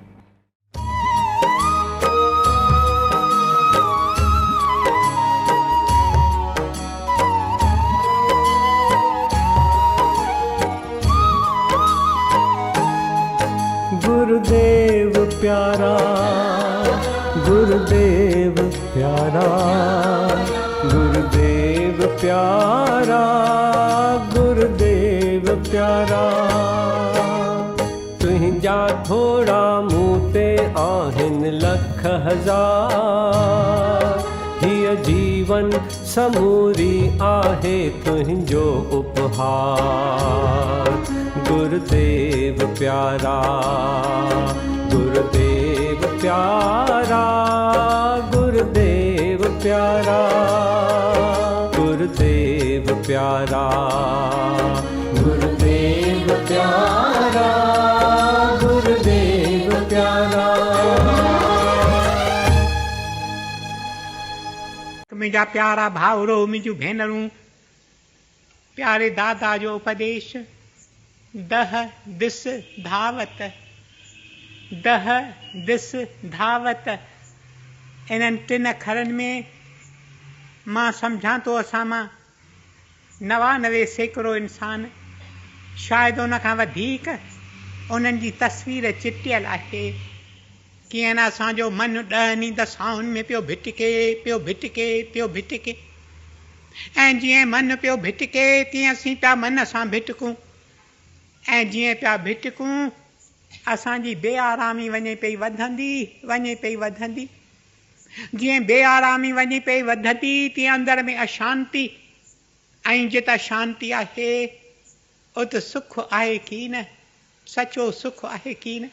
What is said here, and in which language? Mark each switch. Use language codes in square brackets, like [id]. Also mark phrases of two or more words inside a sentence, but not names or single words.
[sd] गुरुदेव प्यारा, गुरुदेव प्यारा, गुरुदेव प्यारा, गुरुदेव प्यारा। तुंहिंजा थोड़ा मूं ते आहिनि लख हज़ार। हीअ जीवन समूरी आहे तुंहिंजो उपहार। गुरुदेव प्यारा, गुरुदेव प्यारा, गुरुदेव प्यारा, गुरुदेव प्यारा, गुरुदेव प्यारा, गुरुदेव प्यारा। मुंहिंजा प्यारा भाउरो, मुंहिंजूं भेनरूं, प्यारे दादा जो उपदेश दह दिस धावत, दह दिस धावत। इन्हनि टिन अखरनि में मां सम्झां थो असां मां 99% इंसान, शायदि उन खां वधीक, उन्हनि जी तस्वीर चिटियल आहे। कीअं न असांजो मन 10 ॾींहं दशाउनि में पियो भिटके ऐं जीअं मन पियो भिटके तीअं असीं पिया मन सां भिटकूं ऐं जीअं पिया भिटकूं असांजी बेआरामी वञे पई वधंदी जीअं बेआरामी वञे पई वधंदी तीअं अंदर में अशांती ऐं जिते शांती आहे उते सुख आहे की न, सचो सुख आहे की न।